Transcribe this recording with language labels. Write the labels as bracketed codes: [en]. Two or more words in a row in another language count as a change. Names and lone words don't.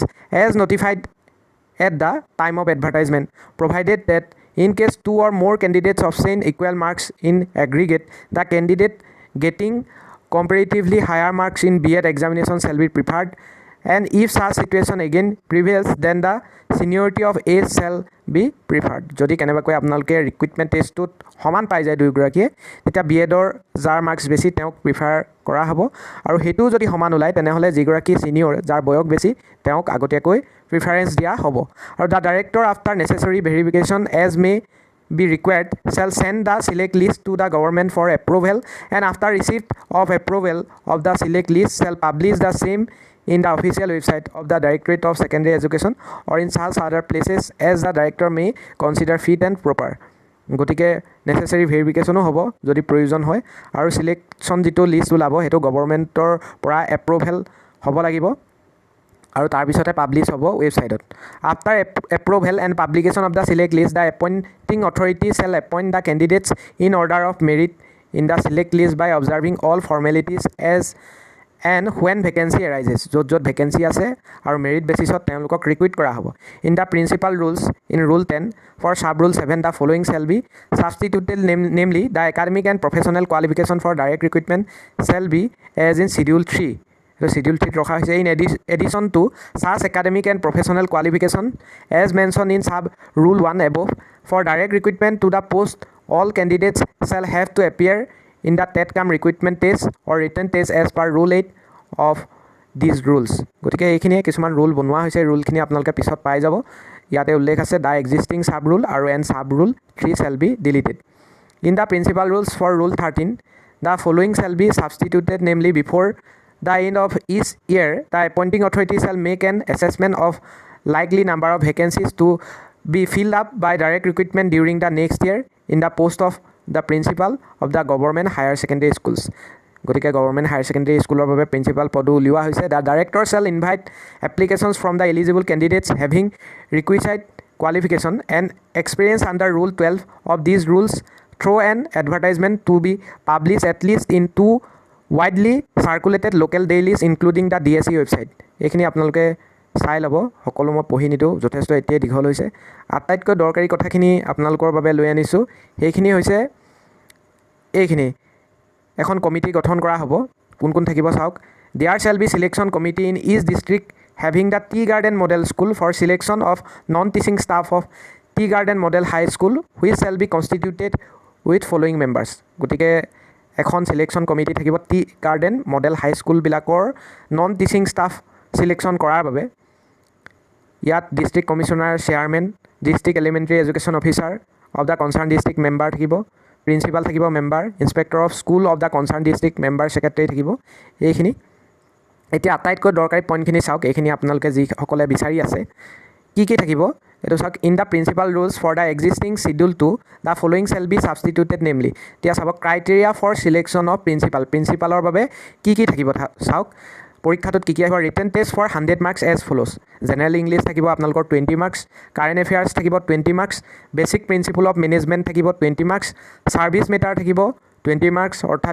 [en] as notified at the time of advertisement, provided that in case 2 or more candidates obtain equal marks in aggregate, the candidate getting comparatively higher marks in B.Ed examination shall be preferred and if such situation again prevails then the seniority of age shall be preferred [as] যদি কেনেবাকৈ আপোনালোকে [en] recruitment testত [as] সমান পাই যায় দুয়োগৰাকীয়ে তেতিয়া বিএডৰ যাৰ মাৰ্কছ বেছি তেওঁক প্ৰিফাৰ কৰা হ'ব আৰু হেতু যদি সমান ওলায় তেনেহলে যিগৰাকী সিনিয়ৰ যাৰ বয়স বেছি তেওঁক আগতীয়াকৈ প্ৰিফাৰেন্স দিয়া হ'ব আৰু [en] the director after necessary verification as may be required shall send the select list to the government for approval and after receipt of approval of the select list shall publish the same in the official website of the Directorate of Secondary Education or in such other places as the director may consider fit and proper [as] গতিকে [en] necessary verificationও [as] হ'ব যদি প্ৰয়োজন হয় আৰু সিলেকশন যেটো লিষ্ট ওলাব হেতু গৱৰ্ণমেণ্টৰ পৰা এপ্ৰুভেল হ'ব লাগিব আৰু তাৰ পিছতে পাবলিশ হ'ব ওয়েবসাইটত [en] after approval and publication of the select list the appointing authority shall appoint the candidates in order of merit in the select list by observing all formalities as and when vacancy arises [as] য'ত vacancy আছে আৰু merit basisত তেওঁলোকক recruit কৰা হ'ব [en] in the principal rules in rule 10 for sub rule 7 the following shall be substituted namely the academic and professional qualification for direct recruitment shall be as in schedule 3 so schedule 3 [as] ৰখা হৈছে [en] in addition to such academic and professional qualification as mentioned in sub rule 1 above for direct recruitment to the post all candidates shall have to appear in the TET-CAM recruitment test or written test as per rule 8 of these rules [as] গতিকে এইখিনিয়ে কিছুমান ৰুল বনোৱা হৈছে ৰুলখিনি আপোনালোকে পিছত পাই যাব ইয়াতে উল্লেখ আছে [en] the existing sub rule আৰু and sub rule 3 shall be deleted in the principal rules for rule 13 the following shall be substituted namely before the end of each year the appointing authority shall make an assessment of likely number of vacancies to be filled up by direct recruitment during the next year in the post of the principal of the government higher secondary schools গতিকে government higher secondary schoolৰ [as] বাবে principal পদো উলিওৱা হৈছে [en] the director shall invite applications from the eligible candidates having requisite qualification and experience under rule 12 of these rules through an advertisement to be published at least in 2 widely circulated local dailies including the DSE website [as] এইখিনি আপোনালোকে চাই লব সকলো মই পঢ়ি নিদো যথেষ্ট এতিয়া দীঘল হৈছে আটাইতকৈ দৰকাৰী কথাখিনি আপোনালোকৰ বাবে লৈ আনিছো সেইখিনি হৈছে এইখিনি এখন কমিটি গঠন কৰা হ'ব কোন কোন থাকিব চাওক [en] there shall be selection committee in each district having the tea garden model school for selection of non teaching staff of tea garden model high school which shall be constituted with following members [as] গতিকে এখন [en] selection committee [as] থাকিব [en] tea garden model high school [as] বিলাকৰ [en] non teaching staff selection [as] কৰাৰ বাবে [en] ইয়াত district commissioner chairman district elementary education officer of the concern district member থাকিব principal থাকিব member inspector of school of the concern district member secretary [as] থাকিব এইখিনি এতিয়া আটাইতকৈ দৰকাৰী পইণ্টখিনি চাওক এইখিনি আপোনালোকে যি সকলে বিচাৰি আছে কি থাকিব এটো চাওক [en] in the principal rules for the existing schedule 2 the following shall be substituted namely [as] এতিয়া চাওক [en] criteria for selection of principalৰ [as] বাবে কি থাকিব চাওক পৰীক্ষাটোত কি আহিব [en] written test for 100 marks as follows general English [as] থাকিব আপোনালোকৰ [en] 20 marks current affairs থাকিব 20 marks basic principle of management থাকিব 20 marks service matter থাকিব 20 marks অৰ্থাৎ